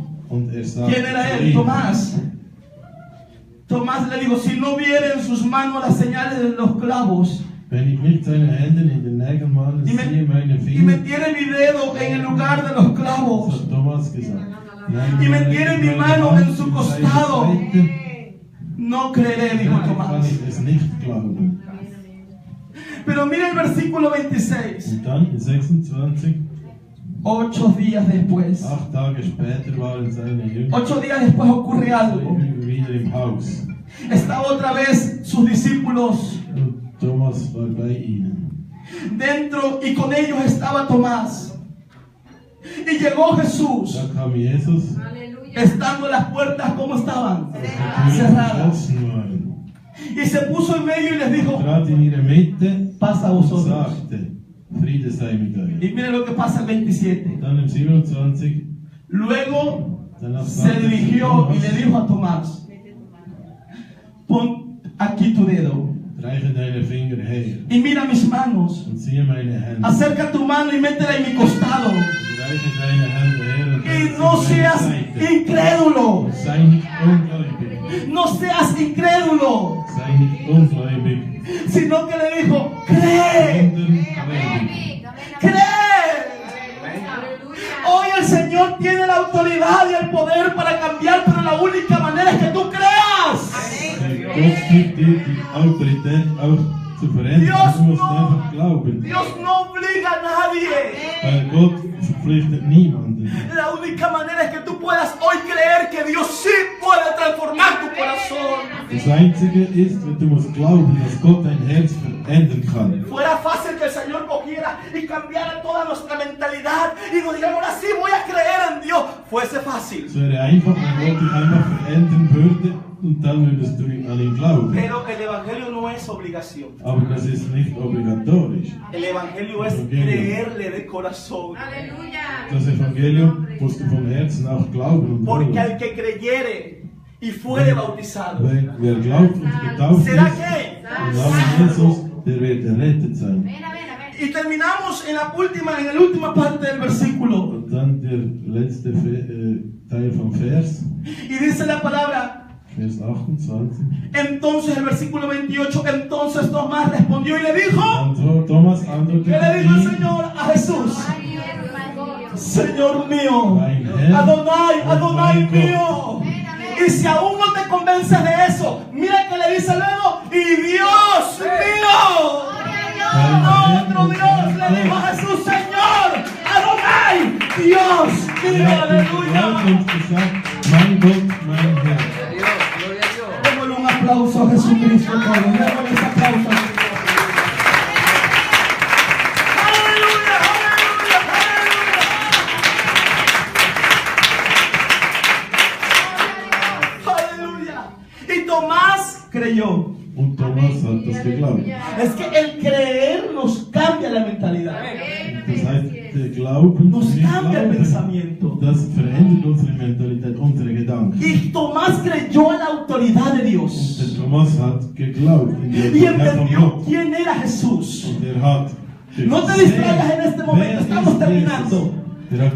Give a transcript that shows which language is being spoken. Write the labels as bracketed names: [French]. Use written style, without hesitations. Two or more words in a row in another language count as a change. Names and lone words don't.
[German] Und sagt [Spanish] ¿quién era [German] zu [Spanish] él? [German] ihnen: [Spanish] Tomás. Tomás le dijo: si no viera en sus manos las señales de los clavos [German] Wenn ich nicht seine Hände in den Nägeln male, [Spanish] y, [German] siehe meine [Spanish] y [German] Finger, [Spanish] metiera mi dedo en el lugar de los [German] das [Spanish] clavos [German] hat Thomas gesagt. [Spanish] y metiera mi mano en su costado, no creeré, dijo [German] Dann kann [Spanish] Tomás. [German] ich es nicht glauben. [Spanish] Pero mira el versículo 26. [German] Und dann in 26, [Spanish] 8 días después. [German] 8 Tage später waren seine Jünger [Spanish] 8 días después ocurre algo. [German] wieder im Haus. [Spanish] Estaba otra vez sus discípulos [German] Und Thomas war bei ihnen. [Spanish] dentro y con ellos estaba Tomás. Y llegó Jesús, [German] Da kam Jesus, [Spanish] estando las puertas como estaban, [German] die Türen [Spanish] cerradas. [German] geschlossen waren. [Spanish] Y se puso en medio y les dijo: [German] Trat in ihre Mitte [Spanish] pasa a [German] und [Spanish] vosotros. [German] sagte: Friede sei mit euch. [Spanish] Y miren lo que pasa el 27. [German] Dann im 27, [Spanish] Luego [German] danach [Spanish] se [German] sagte [Spanish] dirigió y le [German] Thomas: [Spanish] dijo a Tomás: pon aquí tu dedo [German] Reiche deine Finger her [Spanish] y mira mis manos. [German] und siehe meine Hände. [Spanish] Acerca tu mano y métela en mi costado. [German] Reiche deine Hände her und [Spanish] Y [German] setze [Spanish] no [German] sie meine [Spanish] seas [German] Seite. [Spanish] incrédulo. [German] Sei nicht ungläubig. [Spanish] No seas incrédulo. [German] Sei nicht ungläubig, [Spanish] Sino que le dijo: cree. [German] sondern gläubig. [Spanish] Cree. Hoy el Señor tiene la autoridad y el poder para cambiar, pero la única manera es que tú creas. [German] Gott gibt dir die Autorität auch zu verändern. [Spanish] Dios [German] Du musst [Spanish] no. [German] einfach glauben. [Spanish] Dios no obliga a nadie. [German] Weil Gott verpflichtet niemanden. [Spanish] La única manera es que tú puedas hoy creer que Dios sí puede transformar tu corazón. [German] Das Einzige ist, du musst glauben, dass Gott dein Herz verändern kann. [Spanish] Fuera fácil que el Señor cogiera y cambiara toda nuestra mentalidad y nos diga: ahora sí voy a creer en Dios. Fuese fácil. [German] Es wäre einfach, wenn Gott dich einfach verändern würde und dann würdest du an ihn glauben. [Spanish] Pero el Evangelio no es obligación. [German] Aber das ist nicht obligatorisch. [Spanish] El Evangelio es creerle de corazón. [German] Das Evangelium musst du vom Herzen auch glauben und [Spanish] Porque [German] wollen. [Spanish] al que creyere y fuere bautizado, [German] Wer glaubt und getauft ist, [Spanish] será que. [German] im Namen Jesus, der wird errettet sein. [Spanish] Y terminamos en la última parte del versículo. [German] Und dann der letzte Teil vom Vers, [Spanish] Y dice la palabra. [German] Vers 28. [Spanish] Entonces el versículo 28, entonces Tomás respondió y le dijo, [German] Und Thomas [Spanish] ¿qué [German] antwortete [Spanish] le dijo el [German] ihm: [Spanish] Señor a Jesús? Señor mío, [German] Mein Herr Adonai, und Adonai mein [Spanish] mío. Y si aún no te convences de eso, mira que le dice luego: y Dios mío. Otro Dios le dijo a Jesús: Señor, Adonai, Dios mío, [German] Er hat ihm geglaubt [Spanish] aleluya. [German] und gesagt: Mein Gott, mein Herr. [Spanish] Démosle un aplauso a Jesucristo, todos. Démosle ese aplauso. Aleluya, aleluya, aleluya. Aleluya. Y Tomás creyó. [German] Und Thomas hat das geglaubt. [Spanish] Es que el creer nos cambia la mentalidad. [German] Das heißt, der Glauben, [Spanish] Nos [German] wir [Spanish] cambia el [German] glauben, [Spanish] pensamiento. [German] das verändert unsere Mentalität, unsere Gedanken. [Spanish] Y Tomás creyó en la autoridad de [German] Und [Spanish] Dios. [German] der Thomas hat geglaubt in die [Spanish] Y [German] Autorität von [Spanish] entendió [German] Gott. [Spanish] quién era Jesús. [German] Und er hat [Spanish] No te distraigas en este momento, estamos terminando. [German] Er hat